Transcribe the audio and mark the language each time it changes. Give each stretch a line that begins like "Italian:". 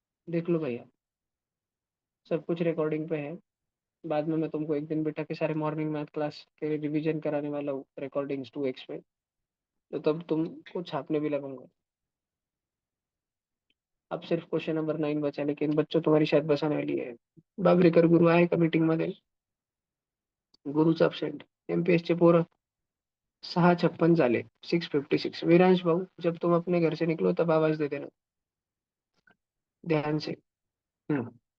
Hindi: देख लो भैया, सब कुछ रिकॉर्डिंग पे है। बाद में मैं तुमको एक दिन बिठा के सारे मॉर्निंग मैथ क्लास के रिवीजन कराने वाला हूँ, रिकॉर्डिंग्स 2x पे। तो तब तुमको छापने भी लगूंगा। अब सिर्फ क्वेश्चन नंबर 9 बचा, लेकिन बच्चों तुम्हारी शायद बसाने वाली है।
Marathi: बागरेकर गुरु आहे का मीटिंग मध्ये? गुरुच अब्सेंट. MPS चे पोरं 6:56 झाले, 6:56।
Hindi: विरांश भाऊ, जब तुम अपने घर से निकलो तब आवाज दे देना, ध्यान से। हम्म